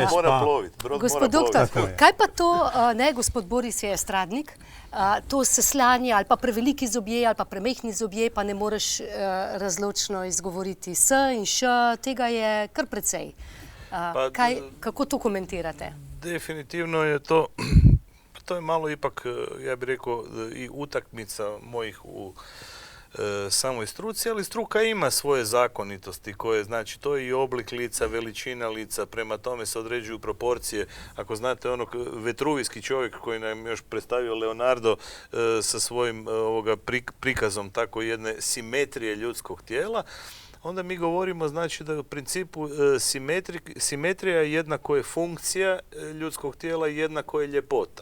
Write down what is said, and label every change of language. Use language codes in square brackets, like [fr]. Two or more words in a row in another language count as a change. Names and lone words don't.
[sl] Gospod doktor, kaj pa to, ne, gospod Boris je estradnik, to seslanje ali pa preveliki zobje ali pa premehni zobje, pa ne moreš razločno izgovoriti s in š, tega je kar precej. Kako to komentirate? [hr] Definitivno je to... To je malo ipak, ja bih rekao, i utakmica mojih u samoj struci, ali struka ima svoje zakonitosti koje, znači, to je i oblik lica, veličina lica, prema tome se određuju proporcije. Ako znate onog vetruvijski čovjek koji nam još predstavio Leonardo sa svojim prikazom tako jedne simetrije ljudskog tijela, onda mi govorimo, znači, da u principu simetrija jednako je funkcija ljudskog tijela i jednako je ljepota.